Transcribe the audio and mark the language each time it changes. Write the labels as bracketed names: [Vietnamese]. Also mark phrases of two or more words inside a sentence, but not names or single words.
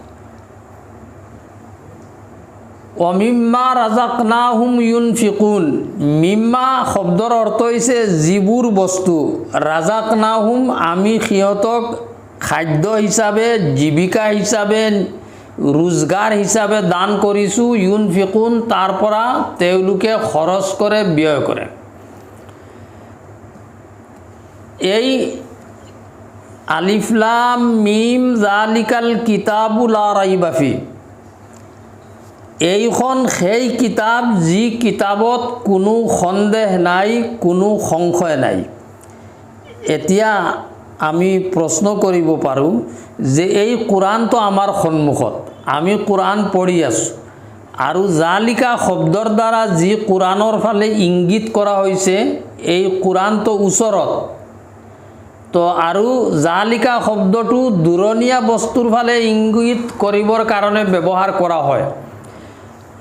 [Arabic] ومما رزقناهم ينفقون, [Assamese] মিম্মা শব্দৰ অৰ্থ হৈছে যিবোৰ বস্তু, ৰাজাকনাহুম আমি সিহঁতক খাদ্য হিচাপে, জীৱিকা হিচাপে, ৰোজগাৰ হিচাপে দান কৰিছোঁ। ইউনফিকুন তাৰ পৰা তেওঁলোকে খৰচ কৰে, ব্যয় কৰে। [Arabic] এই ألف لام ميم ذلك الكتاب لا ريب في, [Assamese] এইখন সেই কিতাপ যি কিতাপত কোনো সন্দেহ নাই, কোনো সংশয় নাই। এতিয়া আমি প্ৰশ্ন কৰিব পাৰোঁ যে এই কোরআনটো আমাৰ সন্মুখত, আমি কোরআন পঢ়ি আছোঁ আৰু জালিকা শব্দৰ দ্বাৰা যি কোরআনৰ ফালে ইংগিত কৰা হৈছে এই কোরআনটো ওচৰত, তো আৰু জালিকা শব্দটো দূৰণীয়া বস্তুৰ ফালে ইংগিত কৰিবৰ কাৰণে ব্যৱহাৰ কৰা হয়।